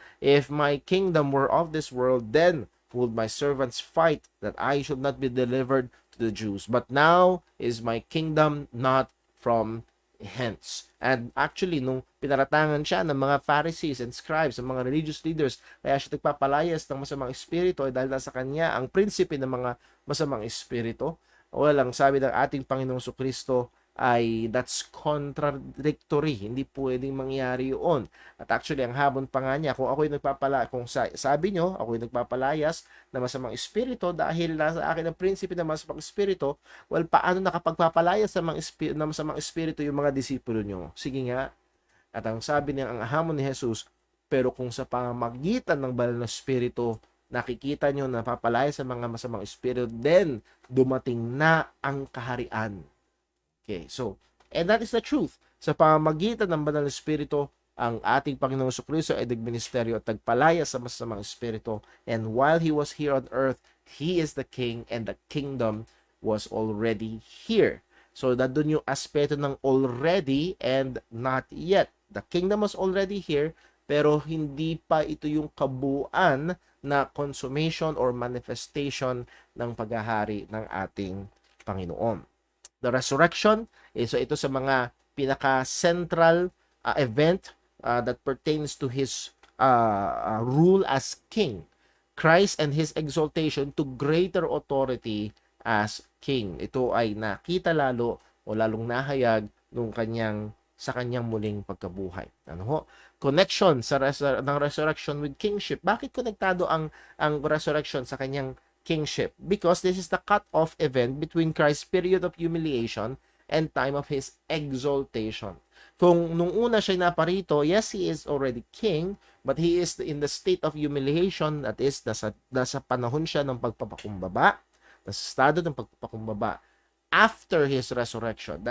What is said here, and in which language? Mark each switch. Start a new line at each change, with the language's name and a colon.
English: If my kingdom were of this world, then would my servants fight that I should not be delivered to the Jews. But now is my kingdom not from hence."
Filipino: And actually, nung pinaratangan siya ng mga
English: Pharisees and scribes,
Filipino: ng mga religious leaders, kaya siya nagpapalayas ng masamang espiritu ay dahil nasa kanya ang prinsipe ng mga masamang espiritu. Walang sabi ng ating Panginoong Kristo ay
English: that's contradictory.
Filipino: Hindi pwedeng mangyari yun. At actually, ang habon pa nga niya, kung sabi nyo, ako'y nagpapalayas na masamang espiritu dahil nasa akin ang prinsipe ng masamang espiritu, well, paano nakapagpapalayas ng masamang espiritu yung mga disipulo nyo? Sige nga. At ang sabi niya, ang hamon ni Jesus, pero kung sa pamamagitan ng banal na espiritu, nakikita nyo na papalayas sa mga masamang espiritu, then dumating na ang kaharian.
English: Okay, so, and that is the truth.
Filipino: Sa pamamagitan ng banal na espiritu, ang ating Panginoong Kristo ay nagministeryo at nagpalaya sa masamang espiritu.
English: And while he was here on earth, he is the king and the kingdom was already here.
Filipino: So, nandun yung aspeto ng
English: already and not yet. The kingdom was already here,
Filipino: pero hindi pa ito yung kabuuan na consummation or manifestation ng paghahari ng ating Panginoon.
English: The resurrection, so
Filipino: ito sa mga pinaka-central
English: event that pertains to his rule as king. Christ and his exaltation to greater authority as king.
Filipino: Ito ay nakita lalo o lalong nahayag sa kanyang muling pagkabuhay.
English: Connection ng resurrection with kingship.
Filipino: Bakit konektado ang resurrection sa kanyang kingship?
English: Because this is the cut-off event between Christ's period of humiliation and time of his exaltation.
Filipino: Kung nung una siya naparito,
English: yes, he is already king, but he is in the state of humiliation, that is,
Filipino: nasa panahon siya ng pagpapakumbaba,
English: nasa estado ng pagpapakumbaba after his resurrection.